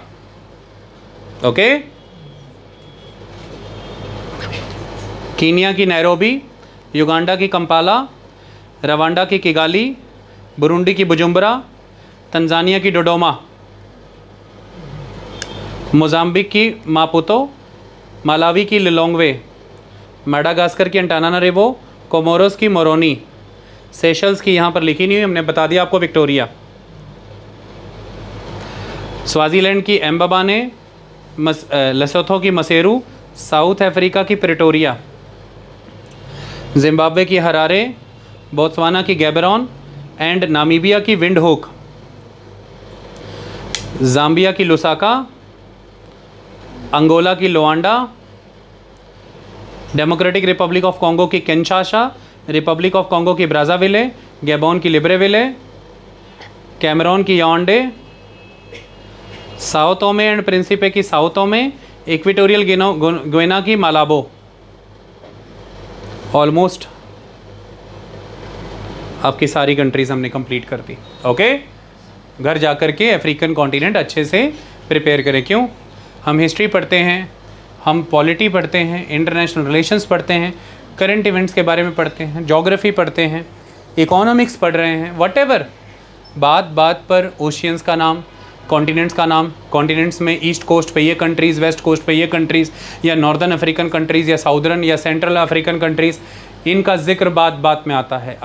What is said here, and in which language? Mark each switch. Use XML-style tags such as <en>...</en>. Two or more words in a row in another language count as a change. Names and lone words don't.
<hi>ओके, कीनिया की नैरोबी, युगांडा की कंपाला, रवांडा की किगाली, बुरुंडी की बुजुम्बरा, तंजानिया की डोडोमा, मोजाम्बिक की मापुतो, मालावी की लिलोंगवे, मेडागास्कर की अंटानानारिवो, कोमोरोस की मोरोनी, सेशल्स की यहाँ पर लिखी नहीं हुई, हमने बता दिया आपको विक्टोरिया, स्वाजीलैंड की एम्बाबाने, लेसोथो की मसेरू, साउथ अफ्रीका की प्रेटोरिया, जिम्बाब्वे की हरारे, बोत्सवाना की गैबरॉन एंड नामीबिया की विंडहोक, जाम्बिया की लुसाका, अंगोला की लोआंडा, डेमोक्रेटिक रिपब्लिक ऑफ कॉन्गो की किंशासा, रिपब्लिक ऑफ कॉन्गो की ब्राज़ाविले, गैबोन की लिब्रेविले, कैमरून की याओंडे, साओ टोमे एंड प्रिंसिपे की साओ टोमे, इक्वेटोरियल ग्वेना की मालाबो। ऑलमोस्ट आपकी सारी कंट्रीज हमने कंप्लीट कर दी। ओके, घर जाकर के</hi> <en>African continent</en> <hi>अच्छे से प्रिपेयर करें। क्यों? हम हिस्ट्री पढ़ते हैं, हम पॉलिटी पढ़ते हैं,</hi> <en>international relations</en> <hi>पढ़ते हैं,</hi> <en>current events</en> <hi>के बारे में पढ़ते हैं, ज्योग्राफी पढ़ते हैं, इकोनॉमिक्स पढ़ रहे हैं, व्हाटएवर, बात बात पर ओशियंस का नाम, कॉन्टिनेंट्स का नाम, कॉन्टिनेंट्स में</hi> <en>east coast</en> <hi>पे ये कंट्रीज़,</hi> <en>west coast</en> <hi>पे ये कंट्रीज़, या</hi> <en>northern African countries,</en> <hi>या साउदर्न या</hi> <en>central African countries,</en> <hi>इनका जिक्र बात बात में आता है।</hi>